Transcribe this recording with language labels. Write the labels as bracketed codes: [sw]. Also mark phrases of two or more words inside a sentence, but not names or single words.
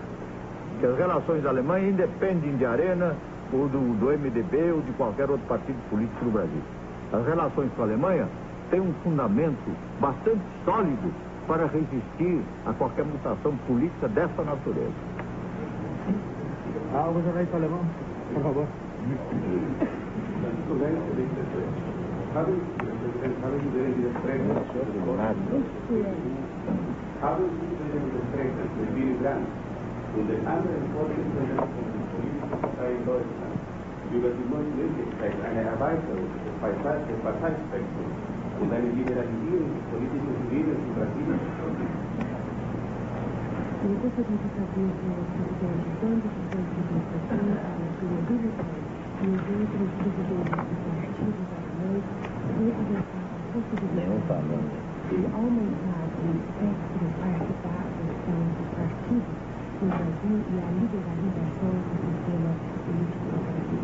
[pt] Porque as relações da Alemanha independem de Arena ou do MDB ou de qualquer outro partido político no Brasil. As relações com a Alemanha têm um fundamento bastante sólido para resistir a qualquer mutação política dessa natureza. O jornalista alemão, por favor. [de] Haben Sie denn die Beschränkungen für Willy Brandt und den anderen Vorsitzenden der politischen Partei in Deutschland über die Notwendigkeit einer Erweiterung des Parteispektrums und eine Liberalisierung des politischen Lebens in Brasilien gesprochen? [pt] Eu gostaria de saber se o presidente tanto dos dois representações, a sua militante e os outros presidentes dos partidos alemães representar a possibilidade de aumentar o espectro partidário dos partidos no Brasil e a liberalização do sistema político no Brasil.